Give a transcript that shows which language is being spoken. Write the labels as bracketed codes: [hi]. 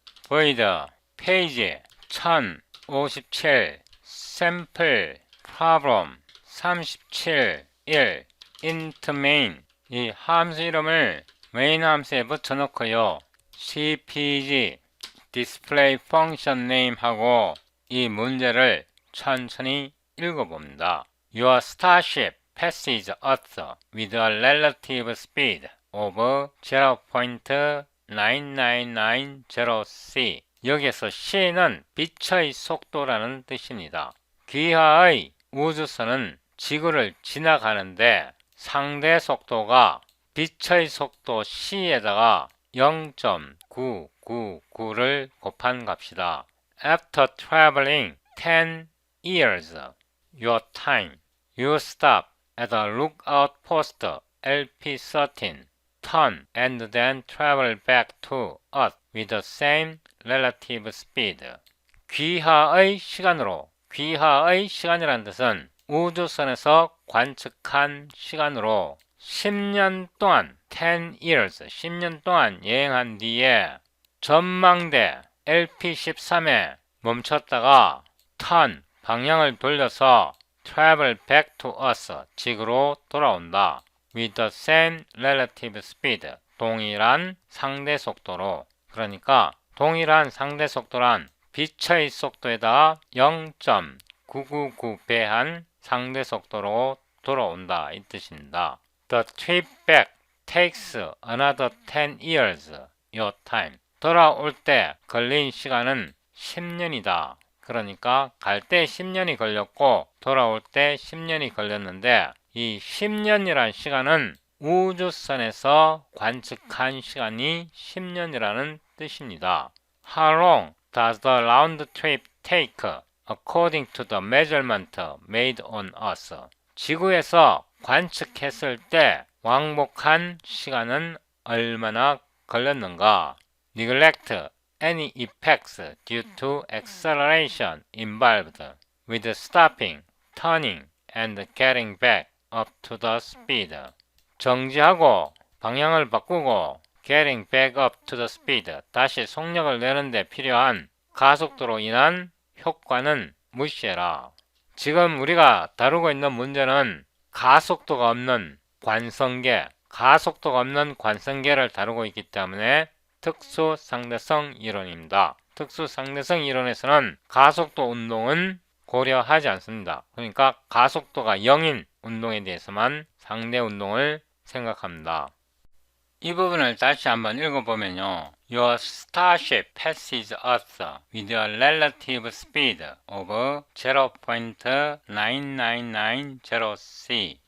[ko] 보이드 페이지 1057 샘플 프로블럼 37 1 int main 이 함수 이름을 메인 함수에 붙여놓고요. cpg display function name 하고 이 문제를 천천히 읽어봅니다. [en] Your starship passes Earth with a relative speed of 0.9990c [ko] 여기에서 c는 빛의 속도라는 뜻입니다. 귀하의 우주선은 지구를 지나가는데 상대 속도가 빛의 속도 c에다가 0.999를 곱한 값이다. [en] After traveling 10 years, your time, you stop at a lookout post LP13, turn and then travel back to Earth with the same relative speed. [ko] 귀하의 시간으로, 귀하의 시간이라는 뜻은 우주선에서 관측한 시간으로 10년 동안 [en] 10 years, [ko] 10년 동안 여행한 뒤에 전망대 LP13에 멈췄다가 [en] turn, [ko] 방향을 돌려서 [en] travel back to Earth, [ko] 지구로 돌아온다. [en] with the same relative speed, [ko] 동일한 상대 속도로. 그러니까 동일한 상대 속도란 빛의 속도에다가 0.999배한 상대 속도로 돌아온다 이 뜻입니다. [en] The trip back takes another 10 years, your time. [ko] 돌아올 때 걸린 시간은 10년이다. 그러니까 갈 때 10년이 걸렸고 돌아올 때 10년이 걸렸는데 이 10년이란 시간은 우주선에서 관측한 시간이 10년이라는 뜻입니다. [en] How long does the round trip take according to the measurement made on Earth? [ko] 지구에서 관측했을 때 왕복한 시간은 얼마나 걸렸는가? [en] Neglect any effects due to acceleration involved with stopping, turning, and getting back up to the speed. [ko] 정지하고 방향을 바꾸고 [en] getting back up to the speed, [ko] 다시 속력을 내는데 필요한 가속도로 인한 효과는 무시해라. 지금 우리가 다루고 있는 문제는 가속도가 없는 관성계, 가속도가 없는 관성계를 다루고 있기 때문에 특수상대성 이론입니다. 특수상대성 이론에서는 가속도 운동은 고려하지 않습니다. 그러니까 가속도가 0인 운동에 대해서만 상대 운동을 생각합니다. 이 부분을 다시 한번 읽어보면요. [en] Your starship passes Earth with a relative speed of 0.99990c.